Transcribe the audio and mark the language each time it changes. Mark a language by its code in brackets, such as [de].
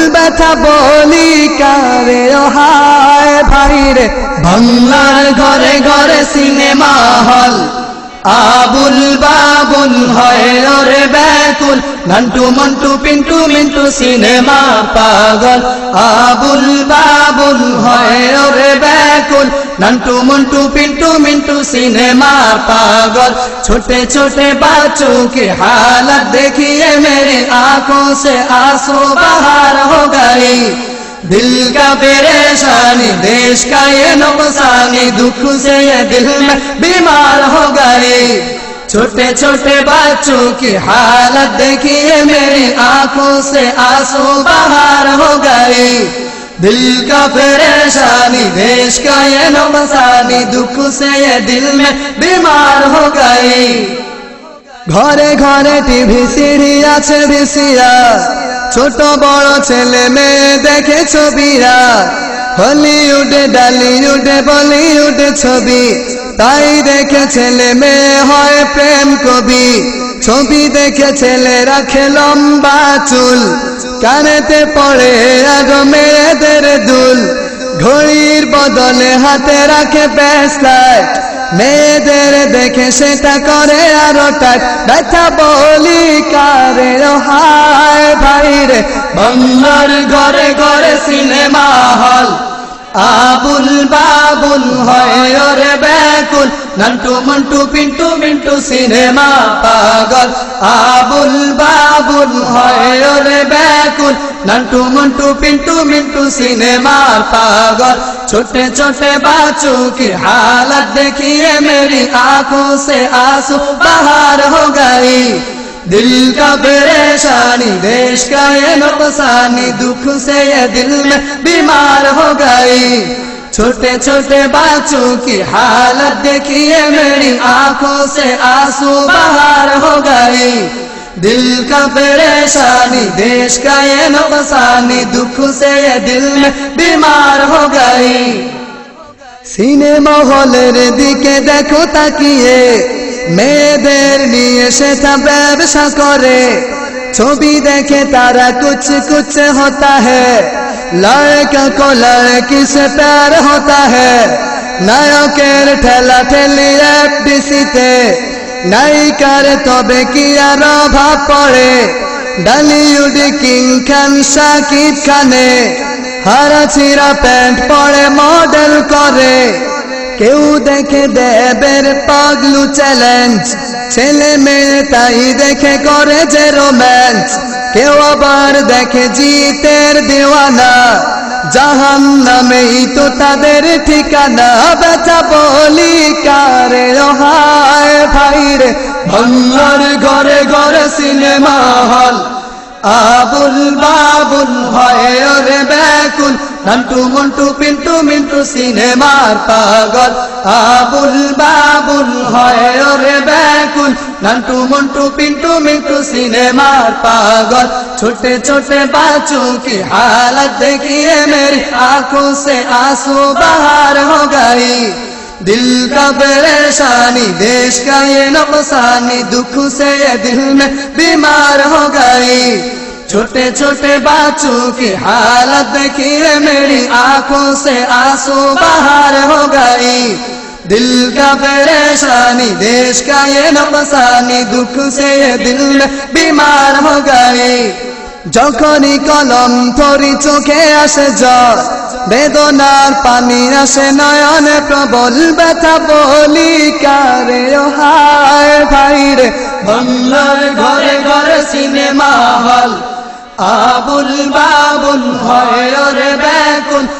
[bn] ব্যথা বলি কারে ও হায় ভাইরে, বাংলার ঘরে ঘরে সিনেমা হল, আবুল বাবুল হয় ওরে ব্যাকুল। নান্টু মন্টু পিন্টু মিন্টু সিনেমা পাগল, আবুল বাবুল হয় ওরে ব্যাকুল। নান্টু মন্টু পিন্টু মিন্টু সিনেमा पागल। [hi] छोटे छोटे बच्चों की हालत देखिए मेरी आंखों से आंसू बाहर हो गई। दिल का परेशानी, देश का ये नुकसानी, दुख से ये दिल में बीमार हो गई। छोटे छोटे बच्चों की हालत देखिए मेरी आंखों से आंसू बाहर हो गई। दिल का परेशानी, देश का ये नुकसानी, दुख से ये दिल में बीमार हो गई। [bn] ঘরে ঘরে টিভি সিডি আছে ভিসিআর, ছোট বড় ছেলে মেয়ে দেখে ছবিরা। হলিউডে ডালিউডে বলিউডে ছবি, তাই দেখে ছেলে মেয়ে হয় প্রেম কবি। ছবি দেখে ছেলে রাখে লম্বা চুল, কানেতে পড়ে আরো মেয়েদের দুল। ঘড়ির বদলে হাতে রাখে ব্রেসলেট, মেয়েদের দেখে সেটা করে আরো টাইট। ব্যথা বলি কারে ও হায় ভাইরে, বাংলার ঘরে ঘরে সিনেমা হল, আবুল বাবুল হয় ওরে ব্যাকুল। নান্টু মন্টু পিন্টু মিন্টু সিনেমা পাগল, আবুল বাবুল হয় ওরে ব্যাকুল। নান্টু মন্টু पिंटू मिंटू सिनेमा पागल। [hi] छोटे छोटे बच्चों की हालत देखिए मेरी आंखों से आंसू बाहर हो गई। दिल का परेशानी, देश का ये नुकसानी, दुख से ये दिल में बीमार हो गई। छोटे छोटे बच्चों की हालत देखिए मेरी आंखों से आंसू बाहर हो गई। दिल का परेशानी, देश का ये नुकसानी, दुख से ये दिल में बीमार हो गई। [bn] সিনেমা হলের দিকে দেখো তাকিয়ে, মেয়েদের নিয়ে সেটা ব্যবসা করে। ছবি দেখে তারা [hi] कुछ कुछ होता है, लड़का को लड़की से प्यार होता है। [bn] নায়কের ঠেলা ঠেলি এফডিসিতে, নায়িকার তবে কি আর অভাব পড়ে। ডালিউড কিং খান শাকিব খানে হারা ছিঁড়া প্যান্ট পরে মডেল করে। কেউ দেখে দেবের পাগলু চ্যালেঞ্জ, ছেলে মেয়ে তাই দেখে করে যে রোম্যান্স। কেউ আবার দেখে জিতের দিওয়ানা, জাহান্নামেই তো তাদের ঠিকানা। ব্যথা বলি কারে ও হায় ভাইরে, বাংলার ঘরে ঘরে সিনেমা হল, আবুল বাবুল হয় ওরে ব্যাকুল। নান্টু মন্টু পিন্টু মিন্টু সিনেমার পাগল, আবুল বাবুল হয় ওরে ব্যাকুল। নান্টু মন্টু পিন্টু মিন্টু सिनेमार पागल। [hi] छोटे छोटे बच्चों की हालत देखिए मेरी आंखों से आंसू बाहर हो गई। दिल का परेशानी, देश का ये नुकसानी, दुख से ये दिल में बीमार हो गई। छोटे छोटे बच्चों की हालत देखिए मेरी आंखों से आंसू बाहर हो गई। दिल का परेशानी, देश का ये नुकसानी, दुख से ये दिल में बीमार हो गई। [bn] যখনই কলম ধরি চোখে আসে জল, বেদনার পানি আসে নয়নে প্রবল। ব্যথা বলি কারে ও হায় ভাইরে, বাংলার ঘরে ঘরে সিনেমা হল, আবুল বাবুল হয় ওরে ব্যাকুল।